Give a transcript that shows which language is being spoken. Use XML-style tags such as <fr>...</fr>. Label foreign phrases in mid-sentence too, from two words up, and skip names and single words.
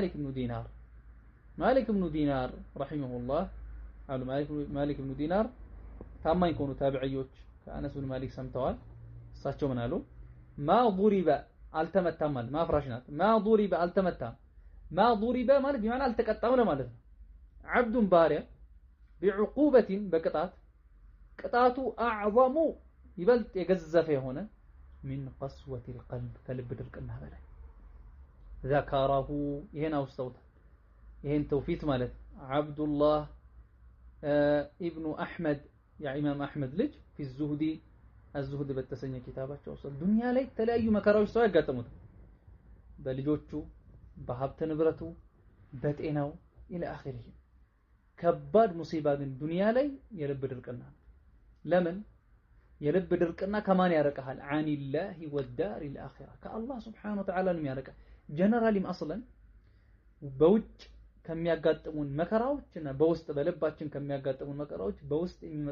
<ar>مالك بن دينار رحمه الله قال مالك بن دينار</ar> <am>ታማኝ ከሆኑ ታቢዒዎች ከአነስ ብን ማሊክ ሰምተዋል እሳቸው ምን አሉ ማ ضرب አልተመታም ማለት ማፍራሽ ናት ማ ضرب አልተመታም ማ ضرب ማለት ቢማና አልተቀጣም ለማለት ነው عبد ባሪያ بعقوبة በቅጣት ቅጣቱ አዕظሙ ይበልጥ የገዘፈ የሆነ</am> <ar>من قسوة القلب</ar> <am>ከልብ ድርቅና በላይ ذكره ይሄን አውስተውታል ይሄን ተውፊት ማለት አብዱላህ ኢብኑ አህመድ የኢማም አህመድ ልጅ</am> <ar>في الزهد الزهد</ar> <am>በተሰኘ ኪታባቸው ውስጥ ዱንያ ላይ የተለያዩ መከራዎች ሰው ያጋጥሙታል በልጆቹ በሀብት ንብረቱ በጤናው</am> <ar>الى اخره</ar> <am>ከባድ ሙሲባ ግን ዱንያ ላይ የልብ ድርቅና ለምን የልብ ድርቅና ከማን ያረቀሃል</am> <ar>عن الله والدار الآخرة</ar> <am>ከአላህ</am> <ar>سبحانه وتعالى</ar> <am>ነው ያረቀ ጀነራሊም አስለን በውጭ ከሚያጋጥሙን መከራዎችና በውስጥ በልባችን ከሚያጋጥሙን መከራዎች በውስጥ የሚመጡ</am>